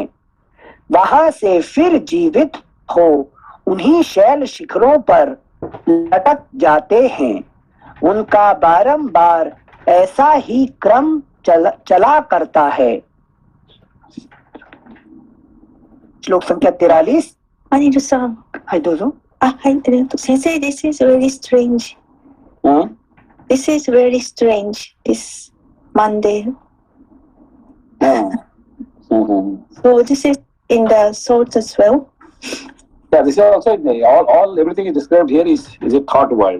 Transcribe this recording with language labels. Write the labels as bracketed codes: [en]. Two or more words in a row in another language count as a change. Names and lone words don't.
[hi] वहां से फिर जीवित हो उन्हीं शैल शिखरों पर लटक जाते हैं। उनका बारंबार ऐसा ही क्रम चला करता है। श्लोक संख्या 43। [ja] 兄さん、はい、どうぞ。 [en] 先生、this is very strange. This is very strange, this Monday. So this is in the thoughts as well? Yeah, this is also all everything is described here is a thought world.